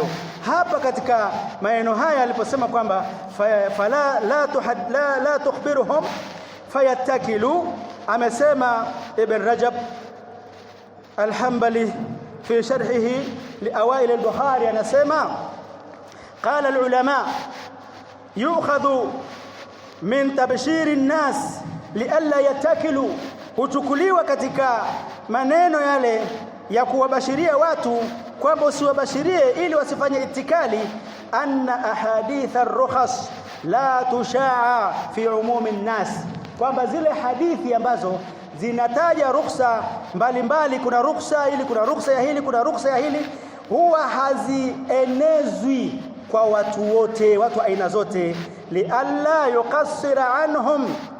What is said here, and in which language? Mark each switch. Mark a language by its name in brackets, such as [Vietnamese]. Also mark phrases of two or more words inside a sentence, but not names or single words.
[Swahili] Hapa katika maneno haya aliposema kwamba [Arabic] فلا تخبرهم فيتكلوا, amesema ابن رجب الحنبلي في شرحه لأوائل البخاري, anasema قال العلماء يؤخذ من تبشير الناس لئلا يتكلوا, [Swahili] huchukuliwa katika maneno yale ya kuwabashiria watu kwamba usiwabashirie ili wasifanye itikali, [Arabic] anna أحاديث الرخص لا تشاع في عموم الناس, [Swahili] kwamba zile hadithi ambazo zinataja rukhsa mbalimbali, kuna rukhsa hili, kuna rukhsa ya hili, kuna rukhsa ya hili, huwa hazienezwi kwa watu wote, watu aina zote, [Arabic] لئلا يقصر عنهم,